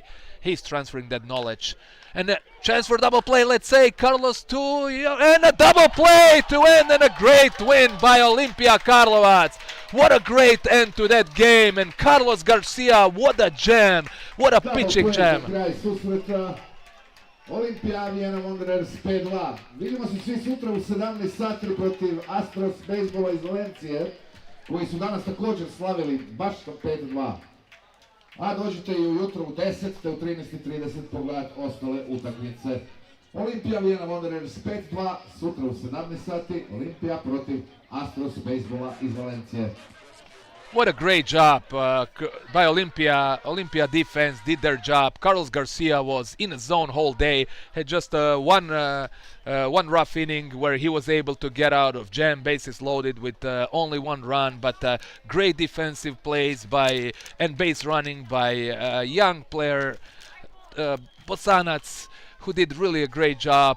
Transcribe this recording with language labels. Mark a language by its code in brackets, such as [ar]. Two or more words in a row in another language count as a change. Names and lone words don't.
[en] He's transferring that knowledge. And a chance for double play, let's say. Carlos 2, and a double play to end, and a great win by Olimpija Karlovac. What a great end to that game. And Carlos Garcia, what a jam. What a pitching jam. Olimpija Vienna Wanderers 5-2. [hr] Vidimo se svi sutra u 17 sati protiv Astros bejsbola iz Valencije, koji su danas također slavili baš 5-2. A dođite i ujutro u 10 te u 13:30 pogledati ostale utakmice. Olimpija Vienna Wanderers 5-2, sutra u 17 sati, Olimpija protiv Astros bejsbola iz Valencije. [en] What a great job by Olimpija. Olimpija defense did their job. Carlos Garcia was in the zone whole day. Had just one rough inning where he was able to get out of jam, bases loaded with only 1 run. But great defensive plays and base running by a young player, Bosanac, who did really a great job.